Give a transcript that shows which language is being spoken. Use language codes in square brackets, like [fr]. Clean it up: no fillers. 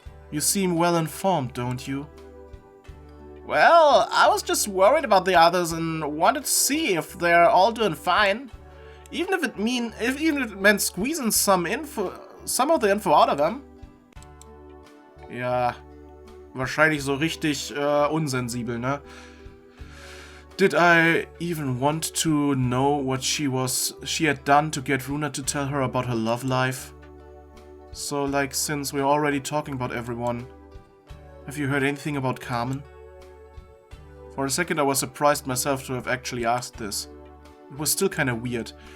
[en] You seem well informed, don't you? Well, I was just worried about the others and wanted to see if they're all doing fine. Even if it meant squeezing some of the info out of them. [de] Ja, wahrscheinlich so richtig unsensibel, ne? [en] Did I even want to know what she had done to get Runa to tell her about her love life? So, like, since we're already talking about everyone, have you heard anything about Carmen? For a second I was surprised myself to have actually asked this. It was still kinda weird.